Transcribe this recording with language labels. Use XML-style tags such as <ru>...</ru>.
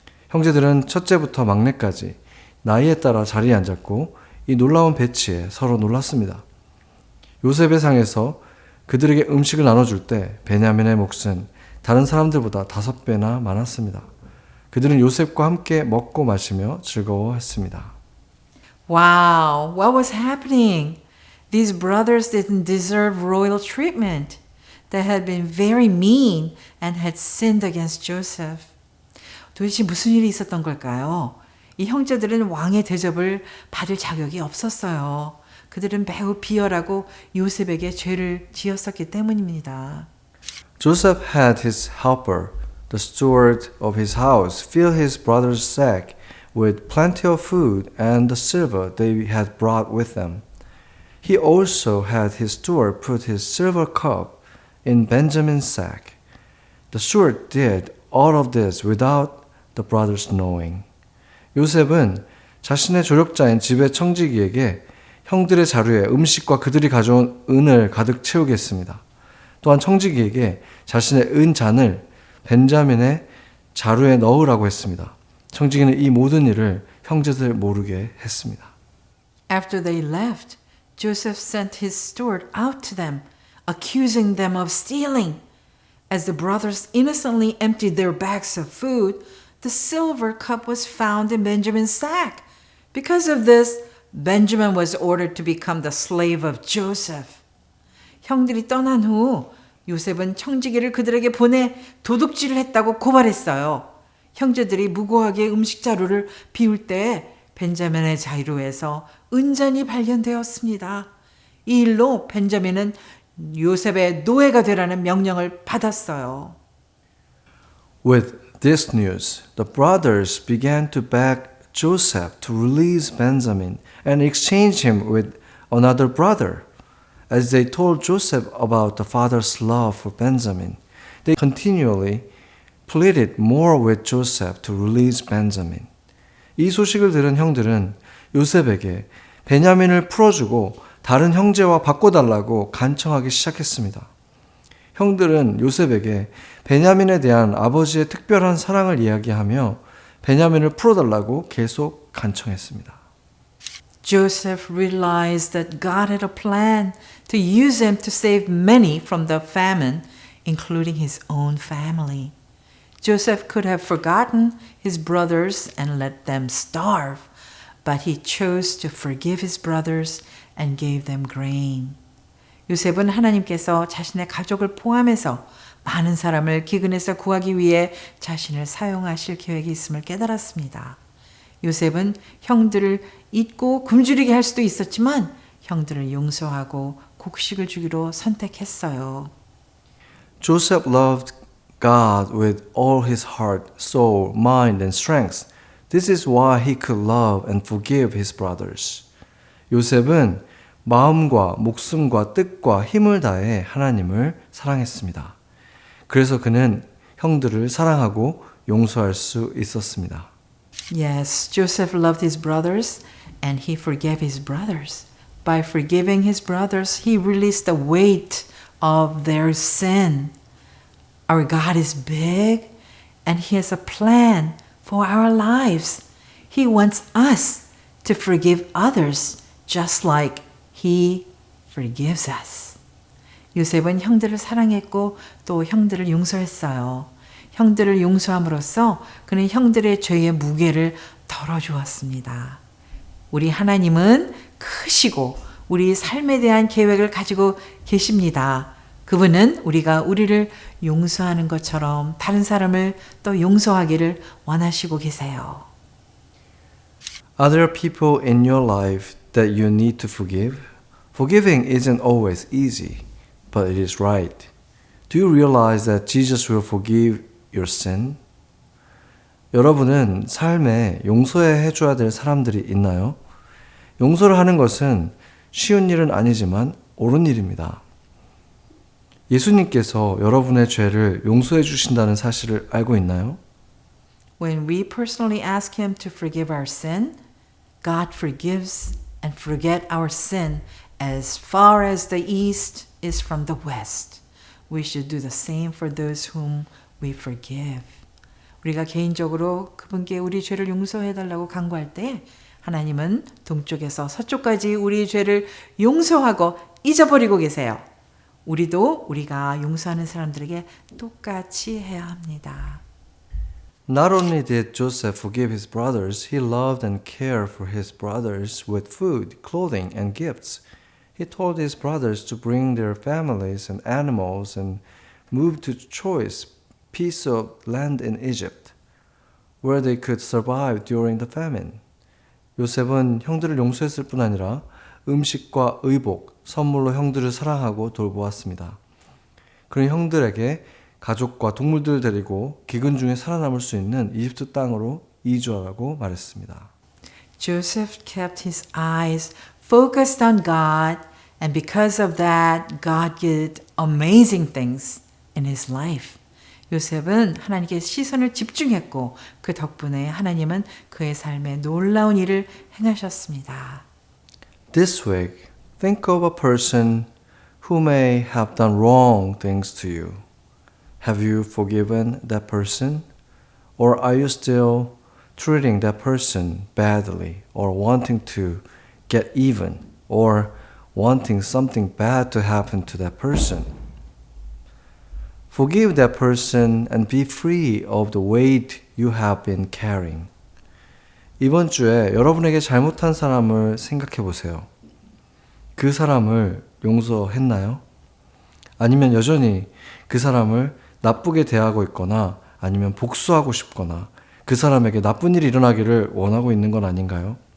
<ko>형제들은 첫째부터 막내까지 나이에 따라 자리에 앉았고 이 놀라운 배치에 서로 놀랐습니다. 요셉의 상에서 그들에게 음식을 나눠줄 때 베냐민의 몫은 다른 사람들보다 5배나 많았습니다. 그들은 요셉과 함께 먹고 마시며 즐거워했습니다.</ko> <en>Wow, what was happening? These brothers didn't deserve royal treatment. They had been very mean and had sinned against Joseph.</en> <ko>도대체 무슨 일이 있었던 걸까요? 이 형제들은 왕의 대접을 받을 자격이 없었어요. 그들은 매우 비열하고 요셉에게 죄를 지었었기 때문입니다.</ko> <en>Joseph had his helper, the steward of his house, fill his brother's sack with plenty of food and the silver they had brought with them. He also had his steward put his silver cup in Benjamin's sack. The steward did all of this without the brothers knowing.</en> <ko>요셉은 자신의 조력자인 집의 청지기에게 형들의 자루에 음식과 그들이 가져온 은을 가득 채우게 했습니다. 또한 청지기에게 자신의 은 잔을 벤자민의 자루에 넣으라고 했습니다. 청지기는 이 모든 일을 형제들 모르게 했습니다.</ko> <en>After they left, Joseph sent his steward out to them, accusing them of stealing. As the brothers innocently emptied their bags of food, the silver cup was found in Benjamin's sack. Because of this, Benjamin was ordered to become the slave of Joseph.</en> <ko>형들이 떠난 후 요셉은 청지기를 그들에게 보내 도둑질을 했다고 고발했어요. 형제들이 무고하게 음식 자루를 비울 때 벤자민의 자루에서 은잔이 발견되었습니다. 이 일로 벤자민은 요셉의 노예가 되라는 명령을 받았어요.</ko> <en>With this news, the brothers began to beg Joseph to release Benjamin and exchange him with another brother. As they told Joseph about the father's love for Benjamin, they continually pleaded more with Joseph to release Benjamin.</en> <ko>이 소식을 들은 형들은 요셉에게 베냐민을 풀어주고 다른 형제와 바꿔달라고 간청하기 시작했습니다. 형들은 요셉에게 베냐민에 대한 아버지의 특별한 사랑을 이야기하며 베냐민을 풀어달라고 계속 간청했습니다.</ko> <en>Joseph realized that God had a plan to use him to save many from the famine, including his own family. Joseph could have forgotten his brothers and let them starve, but he chose to forgive his brothers and gave them grain.</en> <ko>요셉은 하나님께서 자신의 가족을 포함해서 많은 사람을 기근에서 구하기 위해 자신을 사용하실 계획이 있음을 깨달았습니다. 요셉은 형들을 잊고 굶주리게 할 수도 있었지만 형들을 용서하고 곡식을 주기로 선택했어요.</ko> <en>Joseph loved God with all his heart, soul, mind, and strength. This is why he could love and forgive his brothers.</en> <ko>요셉은 마음과 목숨과 뜻과 힘을 다해 하나님을 사랑했습니다. 그래서 그는 형들을 사랑하고 용서할 수 있었습니다.</ko> <en>Yes, Joseph loved his brothers and he forgave his brothers. By forgiving his brothers, he released the weight of their sin. Our God is big and he has a plan for our lives. He wants us to forgive others just like he forgives us.</en> <ko>요셉은 형들을 사랑했고 또 형들을 용서했어요. 형들을 용서함으로써 그는 형들의 죄의 무게를 덜어주었습니다. 우리 하나님은 크시고 우리 삶에 대한 계획을 가지고 계십니다. 그분은 우리가 우리를 용서하는 것처럼 다른 사람을 또 용서하기를 원하시고 계세요.</ko> <en>Are there people in your life that you need to forgive? Forgiving isn't always easy, but it is right. Do you realize that Jesus will forgive your sin?</en> <ko>여러분은 삶에 용서해 줘야 될 사람들이 있나요? 용서를 하는 것은 쉬운 일은 아니지만 옳은 일입니다. 예수님께서 여러분의 죄를 용서해 주신다는 사실을 알고 있나요?</ko> <en>When we personally ask him to forgive our sin, God forgives and forget our sin as far as the east is from the west. We should do the same for those whom we forgive.</en> <ko>우리가 개인적으로 그분께 우리 죄를 용서해 달라고 간구할 때 하나님은 동쪽에서 서쪽까지 우리의 죄를 용서하고 잊어버리고 계세요. 우리도 우리가 용서하는 사람들에게 똑같이 해야 합니다.</ko> <en>Not only did Joseph forgive his brothers, he loved and cared for his brothers with food, clothing, and gifts. He told his brothers to bring their families and animals and move to choice piece of land in Egypt, where they could survive during the famine.</en> <ko>요셉은 형들을 용서했을 뿐 아니라 음식과 의복, 선물로 형들을 사랑하고 돌보았습니다. 그는 형들에게 가족과 동물들을 데리고 기근 중에 살아남을 수 있는 이집트 땅으로 이주하라고 말했습니다.</ko> <en>Joseph kept his eyes focused on God, and because of that, God did amazing things in his life.</en> <ko>요셉은 하나님께 시선을 집중했고 그 덕분에 하나님은 그의 삶에 놀라운 일을 행하셨습니다.</ko> <en>This week, think of a person who may have done wrong things to you. Have you forgiven that person? Or are you still treating that person badly or wanting to get even or wanting something bad to happen to that person? Forgive that person and be free of the weight you have been carrying.</en> <ko>이번 주에 여러분에게 잘못한 사람을 생각해 보세요. 그 사람을 용서했나요? 아니면 여전히 그 사람을 나쁘게 대하고 있거나 아니면 복수하고 싶거나 그 사람에게 나쁜 일이 일어나기를 원하고 있는 건 아닌가요?</ko>